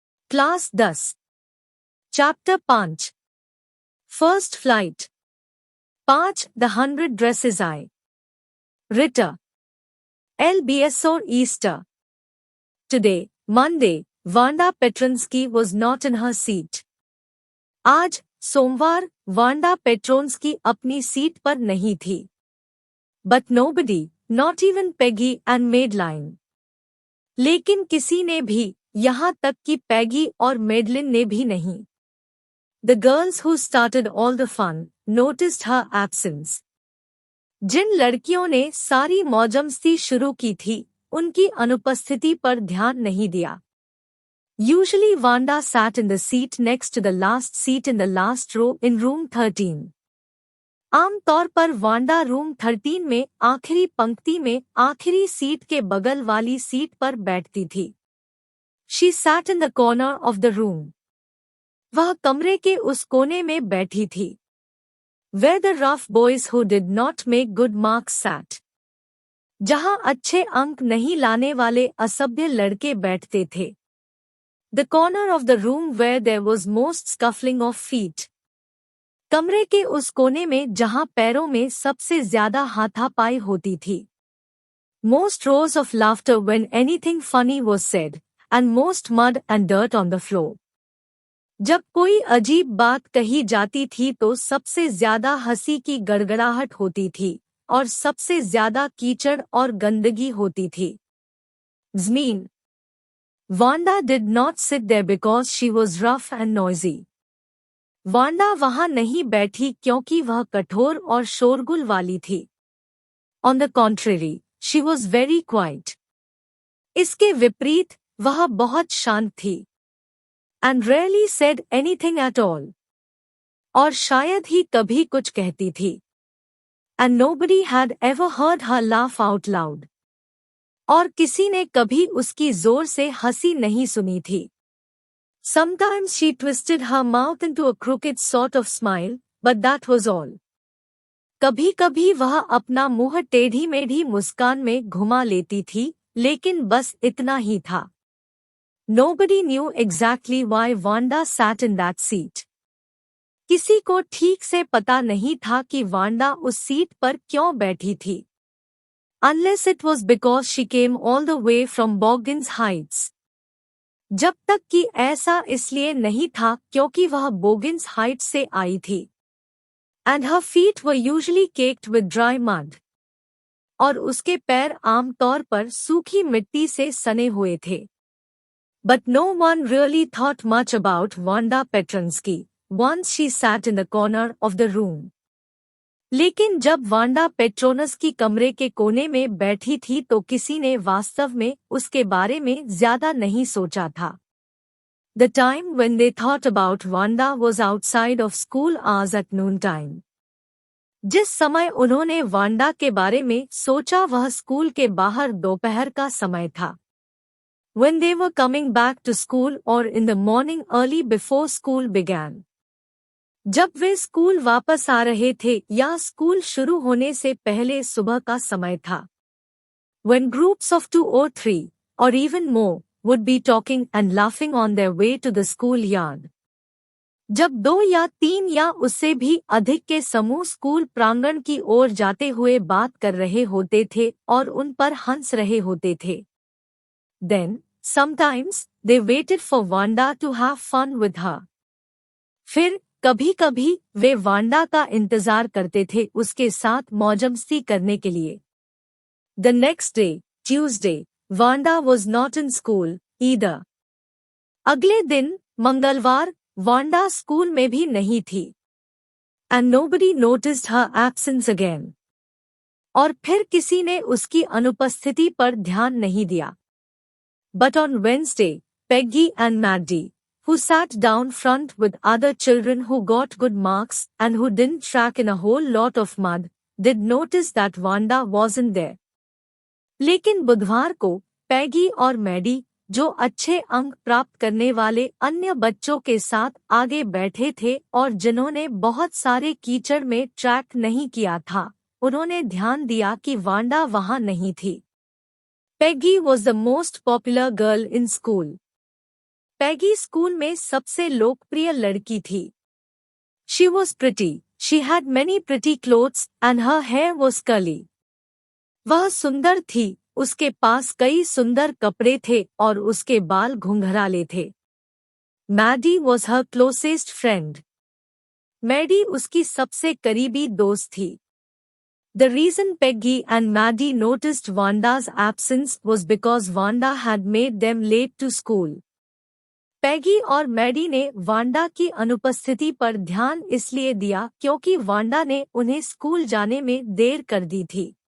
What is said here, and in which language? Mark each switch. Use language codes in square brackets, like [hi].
[en] Class 10 chapter 5 first flight 5 the 100 dresses I writer LBS or Easter. Today, Monday, Wanda Petronsky was not in her seat. [hi] आज सोमवार Wanda Petronski अपनी seat पर नहीं थी. [en] But nobody, not even Peggy and Madeline. [hi] लेकिन किसी ने भी, यहाँ तक कि पैगी और मेडलिन ने भी नहीं. [en] The girls who started all the fun noticed her absence. [hi] जिन लड़कियों ने सारी मौजमस्ती शुरू की थी, उनकी अनुपस्थिति पर ध्यान नहीं दिया. [en] Usually Wanda sat in the seat next to the last seat in the last row in room 13. [hi] आमतौर पर वांडा रूम 13 में आखिरी पंक्ति में आखिरी सीट के बगल वाली सीट पर बैठती थी. [en] She sat in the corner of the room. [hi] वह कमरे के उस कोने में बैठी थी. [en] Where the rough boys who did not make good marks sat. [hi] जहां अच्छे अंक नहीं लाने वाले असभ्य लड़के बैठते थे. [en] The corner of the room where there was most scuffling of feet. [hi] कमरे के उस कोने में जहां पैरों में सबसे ज्यादा हाथापाई होती थी. [en] Most roars of laughter when anything funny was said, and most mud and dirt on the floor. [hi] जब कोई अजीब बात कही जाती थी तो सबसे ज्यादा हंसी की गड़गड़ाहट होती थी और सबसे ज्यादा कीचड़ और गंदगी होती थी. Zmean. [en] Wanda did not sit there because she was rough and noisy. [hi] Wanda वहां नहीं बैठी क्योंकि वह कठोर और शोरगुल वाली थी. [en] On the contrary, she was very quiet. [hi] इसके विपरीत वह बहुत शांत थी. [en] And rarely said anything at all. [hi] और शायद ही कभी कुछ कहती थी. [en] And nobody had ever heard her laugh out loud. [hi] और किसी ने कभी उसकी जोर से हंसी नहीं सुनी थी. [en] Sometimes she twisted her mouth into a crooked sort of smile, but that was all. [hi] कभी-कभी वह अपना मुंह टेढ़ी मेढ़ी मुस्कान में घुमा लेती थी, लेकिन बस इतना ही था. [en] Nobody knew exactly why Wanda sat in that seat. [hi] किसी को ठीक से पता नहीं था कि वांडा उस सीट पर क्यों बैठी थी. [en] Unless it was because she came all the way from Boggins Heights. [hi] जब तक कि ऐसा इसलिए नहीं था क्योंकि वह बोगिन्स हाइट्स से आई थी. [en] And her feet were usually caked with dry mud. [hi] और उसके पैर आमतौर पर सूखी मिट्टी से सने हुए थे. [en] But no one really thought much about Wanda Petronsky once she sat in the corner of the room. [hi] लेकिन जब वांडा पेट्रोनस्की कमरे के कोने में बैठी थी तो किसी ने वास्तव में उसके बारे में ज्यादा नहीं सोचा था. [en] The time when they thought about Wanda was outside of school hours at noontime. [hi] जिस समय उन्होंने वांडा के बारे में सोचा वह स्कूल के बाहर दोपहर का समय था. [en] When they were coming back to school or in the morning early before school began. [hi] जब वे स्कूल वापस आ रहे थे या स्कूल शुरू होने से पहले सुबह का समय था. [en] When groups of 2 or 3, or even more, would be talking and laughing on their way to the school yard. [hi] जब 2 या 3 या उससे भी अधिक के समूह स्कूल प्रांगण की ओर जाते हुए बात कर रहे होते थे और उन पर हंस रहे होते थे. [en] Then, sometimes, they waited for Wanda to have fun with her. [hi] फिर कभी-कभी वे वांडा का इंतजार करते थे उसके साथ मौजमस्ती करने के लिए. [en] The next day, Tuesday, Wanda was not in school either. [hi] अगले दिन, मंगलवार, वांडा स्कूल में भी नहीं थी. [en] And nobody noticed her absence again. [hi] और फिर किसी ने उसकी अनुपस्थिति पर ध्यान नहीं दिया. [en] But on Wednesday, Peggy and Maddie, who sat down front with other children who got good marks and who didn't track in a whole lot of mud, did notice that Wanda wasn't there. [hi] लेकिन बुधवार को पैगी और Maddie, जो अच्छे अंक प्राप्त करने वाले अन्य बच्चों के साथ आगे बैठे थे और जिन्होंने बहुत सारे कीचड़ में ट्रैक नहीं किया था, उन्होंने ध्यान दिया कि वांडा वहां नहीं थी. [en] Peggy was the most popular girl in school. [hi] Peggy school में सबसे लोकप्रिय लड़की थी. [en] She was pretty. She had many pretty clothes and her hair was curly. [hi] वह सुंदर थी, उसके पास कई सुंदर कपड़े थे और उसके बाल घुंघराले थे. [en] Maddie was her closest friend. [hi] Maddie उसकी सबसे करीबी दोस्त थी. [en] The reason Peggy and Maddie noticed Wanda's absence was because Wanda had made them late to school. [hi] Peggy और मैडी ने वांडा की अनुपस्थिति पर ध्यान इसलिए दिया क्योंकि वांडा ने उन्हें स्कूल जाने में देर कर दी थी.